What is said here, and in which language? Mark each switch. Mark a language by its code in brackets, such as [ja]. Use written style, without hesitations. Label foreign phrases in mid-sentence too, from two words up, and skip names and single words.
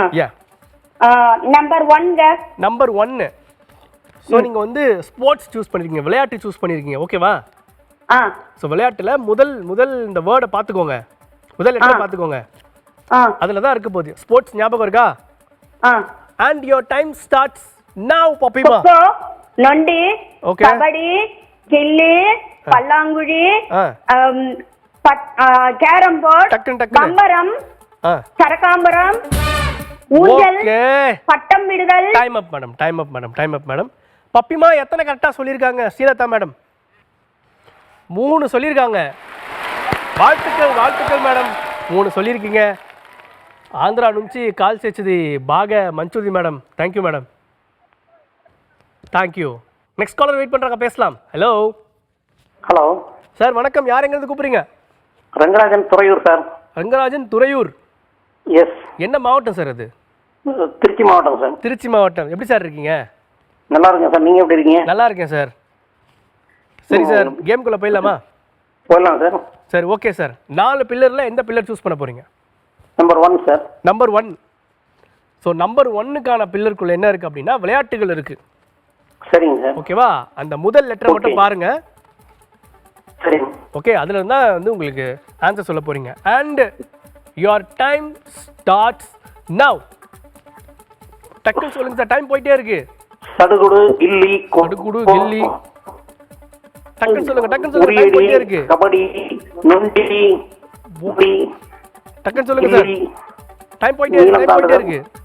[ta] யா. நம்பர் 1ங்க. நம்பர் 1. ஸோ நீங்கள் வந்து [en] sports choose [ta] பண்ணிருக்கீங்க, விளையாட்டு சூஸ் பண்ணியிருக்கீங்க, ஓகேவா? ஸோ விளையாட்டில் முதல் இந்த வேர்டை பார்த்துக்கோங்க, முதல் லெட்டரை பார்த்துக்கோங்க. அதில் தான் இருக்க போகுது. ஸ்போர்ட்ஸ் ஞாபகம் இருக்கா? [en] and your time starts now பாப்பிமா. [ta] நொண்டி, ஓகே, கபடி, கில்லி, பல்லாங்குழி, கேரம் போர்டு, டக்குன்னு பம்பரம், சரகாம்பரம், ஊஞ்சல், பட்டம் விடுதல். [en] time up madam. [ta] பப்பிமா எத்தனை கரெக்டாக சொல்லியிருக்காங்க ஸ்ரீலதா மேடம்? 3 சொல்லியிருக்காங்க. வாழ்த்துக்கள் மேடம், 3 சொல்லியிருக்கீங்க. [te] ఆంధ్రా నుంచి కాల్ చేసేది బాగా మంచిది మేడం. [en] thank you [te] మేడం. [ta] தேங்க்யூ. [en] next caller wait [ta] பண்ணுறாங்க, பேசலாம். ஹலோ ஹலோ சார், வணக்கம். யார் எங்கேருந்து கூப்பிட்றீங்க? ரங்கராஜன், துறையூர் சார். ரங்கராஜன், துறையூர். எஸ். என்ன மாவட்டம் சார் அது? திருச்சி மாவட்டம் சார். திருச்சி மாவட்டம். எப்படி சார் இருக்கீங்க? நல்லா இருக்கேன் சார். நீங்கள் எப்படி இருக்கீங்க? நல்லா இருக்கேன் சார். சரி சார், கேம்குள்ளே போயிடலாமா? போயிடலாம் சார். சரி, ஓகே சார். 4 பில்லரில் எந்த [en] pillar choose [ta] பண்ண போகிறீங்க? நம்பர் 1 சார். நம்பர் 1. ஸோ நம்பர் 1க்கான பில்லருக்குள்ளே என்ன இருக்குது அப்படின்னா விளையாட்டுகள் இருக்குது. சரிங்க சார். ஓகேவா? அந்த முதல் லெட்டரை மட்டும் பாருங்க. சரிங்க. ஓகே, அதில் இருந்தால் வந்து உங்களுக்கு ஆன்சர் சொல்ல போகிறீங்க. [en] and your time starts now. [ta] டக்குன்னு சொல்லுங்க சார், டைம் போயிட்டே இருக்கு. சடுகுடு, கில்லி, சடுகுடு, கில்லி. டக்குன்னு சொல்லுங்க, டைம் போயிட்டே இருக்கு. கபடி, நொண்டி, பூடி. டக்குன்னு சொல்லுங்க சார், டைம் போயிட்டே இருக்கு.